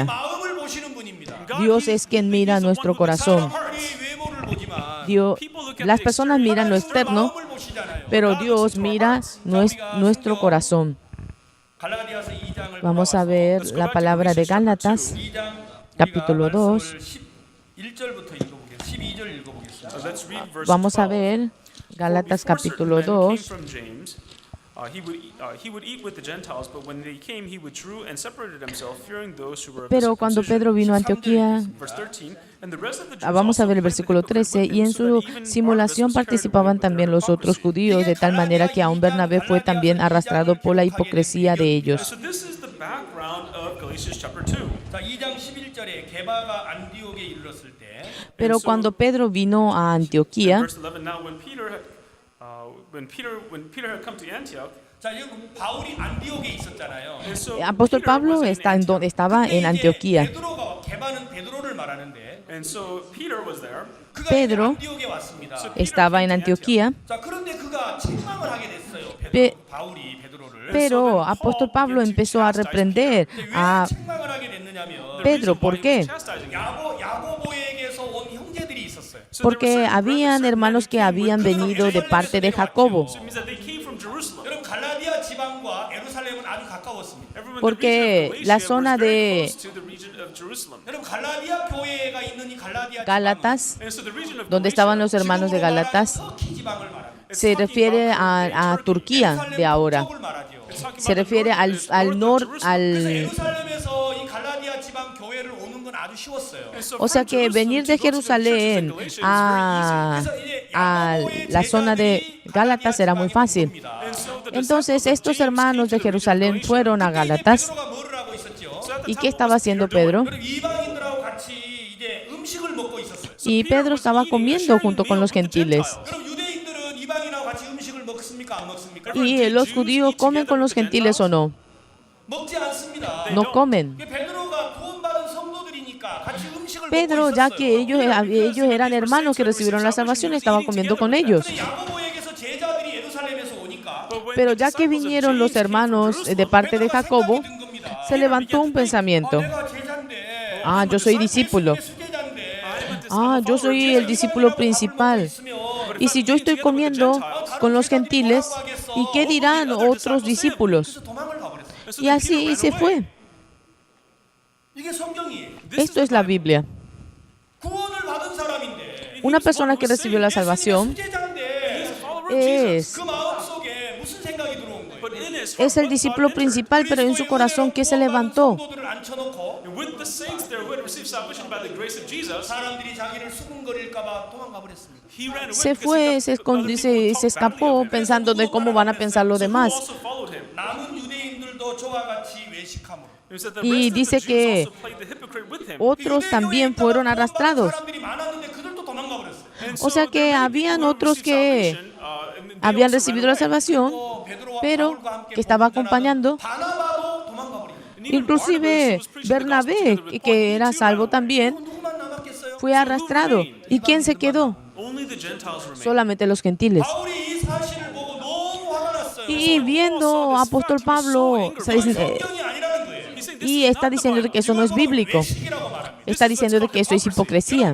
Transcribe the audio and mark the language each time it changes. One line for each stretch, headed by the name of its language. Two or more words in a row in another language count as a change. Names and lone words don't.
Spanish: Dios es quien mira nuestro corazón. Las personas miran lo externo, pero Dios mira nuestro corazón. Vamos a ver la palabra de Gálatas, capítulo 2.
Korean: 11절부터 읽어보겠습니다. 12절 읽어보겠습니다.
English: Let's read verse
Spanish: Vamos a
English: 12.
Spanish: ver Gálatas
English: For before
Spanish: capítulo
English: certain men
Spanish: 2.
English: came from James, he would eat with the Gentiles, but when they came, he withdrew and separated himself, fearing those who were of the
Spanish: Pero cuando
English: circumcision.
Spanish: Pedro vino a Antioquía,
English: Verse 13, and the rest of the Jews
Spanish: vamos a
English: also
Spanish: ver el
English: played the
Spanish: versículo
English: hypocrite
Spanish: 13,
English: with
Spanish: y
English: him,
Spanish: en
English: so
Spanish: su
English: that even
Spanish: simulación
English: Barnabas was carried
Spanish: participaban
English: away with
Spanish: también
English: their
Spanish: los otros
English: hypocrisy.
Spanish: judíos, de tal manera que aún Bernabé fue también arrastrado por la hipocresía de ellos.
English: So this is the background of Galatians chapter 2.
Korean: 자, 2장 11절에 게바가 안디옥에 이르렀을 때
Spanish: Pero cuando Pedro vino a Antioquía,
English: Verse 11, now when Peter had come to Antioch,
Korean: 자, 여기 바울이 안디옥에 있었잖아요.
English: and so
Spanish: apóstol
English: Peter
Spanish: Pablo
English: was in Antioch.
Spanish: estaba en Antioquía.
Korean: 베드로가 게바는 베드로를 말하는데
English: And so Peter was there.
Korean: 그가
Spanish: Pedro
Korean: 이제 안디옥에 왔습니다.
Spanish: Estaba en Antioquía,
Korean: 자, 그런데 그가 책망을 하게 됐어요.
Spanish: Pe-
Korean: 바울이 베드로를.
Spanish: pero apóstol Pablo empezó a reprender
Korean: 근데 왜
Spanish: a
Korean: 책망을 하게 됐느냐면
Spanish: Pedro. ¿Por qué?
Korean: 야고보에게서 온 형제들이 있었어요.
Spanish: Porque habían hermanos que habían venido de parte de Jacobo,
English: So it means that they came from Jerusalem.
Korean: 여러분 갈라디아 지방과 예루살렘은 아주 가까웠습니다.
English: Everyone,
Spanish: Porque
English: the region of
Spanish: la
English: Galatia
Spanish: zona
English: was very
Spanish: de
English: close to the region of Jerusalem.
Korean: 여러분 갈라디아 교회가 있는 이 갈라디아
Spanish: Gálatas,
English: And so the region of
Spanish: donde estaban los hermanos de Gálatas,
Korean: 터키 지방을 말합니다.
Spanish: se refiere a Turquía de ahora.
Korean: 북쪽을 말하죠.
Spanish: Se refiere al norte,
Korean: 그래서
Spanish: al...
Korean: 예루살렘에서 이 갈라디아 지방 교회를 오는 건 아주 쉬웠어요.
Spanish: O sea que venir de Jerusalén a la zona de Gálatas era muy fácil. Entonces estos hermanos de Jerusalén fueron a Gálatas.
Korean: 베드로가 뭐를 하고 있었죠?
Spanish: ¿Y qué estaba haciendo Pedro?
Korean: 여러분 이방인들하고 같이 이제 음식을 먹고 있었어요.
Spanish: Y Pedro estaba comiendo junto con los gentiles.
Korean: 그럼 유대인들은 이방인하고 같이 음식을 먹습니까? 안 먹습니까?
Spanish: ¿Y los judíos comen con los gentiles o no?
Korean: 먹지 않습니다.
Spanish: No comen.
Korean: 베드로가 구원받은 성도들이니까 같이 음식을
Spanish: Pedro,
Korean: 먹고
Spanish: ya
Korean: 있었어요.
Spanish: que ellos eran hermanos que recibieron la salvación, estaba comiendo con ellos.
Korean: 근데 야고보에게서 제자들이 예루살렘에서 오니까
Spanish: Pero ya que vinieron los hermanos de parte de Jacobo,
Korean: 든 겁니다.
Spanish: se levantó un pensamiento.
Korean: 내가 제자인데
Spanish: Ah, yo soy discípulo.
Korean: 수제자인데
Spanish: Ah, yo soy el discípulo principal. Y si yo estoy comiendo con los gentiles, ¿y qué dirán otros discípulos?
Korean: 그래서 도망을 가버렸어요.
Spanish: Y así se fue.
Korean: 이게 성경이에요.
Spanish: Esto es la Biblia.
Korean: 구원을 받은 사람인데
Spanish: Una persona que recibió la salvación
Korean: 수제자인데
Spanish: es
Korean: 그 마음속에 무슨 생각이 들어온 거예요?
Spanish: es el discípulo principal, pero en su corazón, ¿qué se levantó?
Korean: 성도들을 앉혀놓고
English: with the saints there who had received salvation by the grace of Jesus,
Korean: 사람들이 자기를 수군거릴까봐 도망가 버렸습니다.
English: he ran away
Spanish: Se
English: because
Spanish: fue,
English: he
Spanish: se
English: thought other
Spanish: escondió,
English: people would
Spanish: se
English: talk badly
Spanish: escapó
English: of him.
Spanish: pensando de cómo van a pensar los
English: So who
Spanish: demás.
English: also followed him?
Korean: 남은 유대인들도 저와 같이 외식함으로.
English: It said the
Spanish: Y
English: rest of the
Spanish: dice
English: Jews
Spanish: que
English: also played the hypocrite with him.
Spanish: otros también fueron arrastrados.
Korean: 사람들이 많았는데 그들도 도망가 버렸어요.
English: And
Spanish: O sea
English: so
Spanish: que
English: there were
Spanish: habían
English: people who
Spanish: otros
English: received
Spanish: que
English: salvation, and they
Spanish: habían
English: also
Spanish: recibido
English: ran
Spanish: la
English: away.
Spanish: salvación,
Korean: 베드로와
Spanish: pero
Korean: 바울과 함께
Spanish: que estaba
Korean: 복음전하던
Spanish: acompañando.
Korean: 바나바도 도망가 버린 거예요.
English: And even
Spanish: Inclusive
English: Barnabas, who was preaching the gospel
Spanish: Bernabé,
English: together with Paul,
Spanish: que
English: he
Spanish: era
English: too
Spanish: salvo
English: ran away.
Spanish: también,
Korean: 누구만 남았겠어요?
Spanish: fue arrastrado. ¿Y quién se quedó?
English: Only the Gentiles remained.
Spanish: Solamente los gentiles.
Korean: 바울이 이 사실을 보고 너무 화가 났어요.
Spanish: Y viendo a apóstol Pablo,
Korean: 성경이 아니라는 거예요.
English: He's saying this
Spanish: y
English: is
Spanish: está
English: not the
Spanish: diciendo de
English: Bible.
Spanish: que eso no es bíblico.
Korean: 외식이라고 말합니다.
Spanish: Está diciendo de que eso es hipocresía.